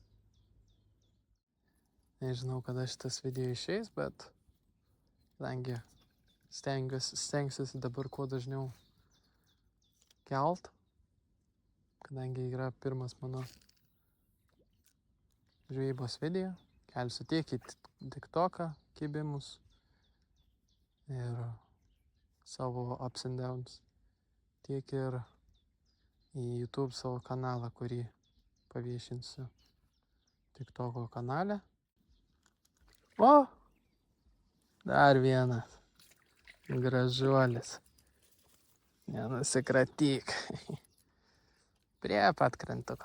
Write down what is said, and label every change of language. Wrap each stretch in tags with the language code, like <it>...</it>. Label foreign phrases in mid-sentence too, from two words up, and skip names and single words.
<lt>Nežinau, kada šitas video išeis, bet kadangi stengsiuosi dabar kuo dažniau kelt, kadangi yra pirmas mano žvejybos video, kelsiu tiek į TikToką kibimus ir savo</lt> <en>ups and downs,</en> <lt>tiek ir į YouTube savo kanalą, kurį paviešinsiu TikToko kanale. O! Dar vienas gražuolis. Nenusikratyk. Prie pat krantuko.</lt>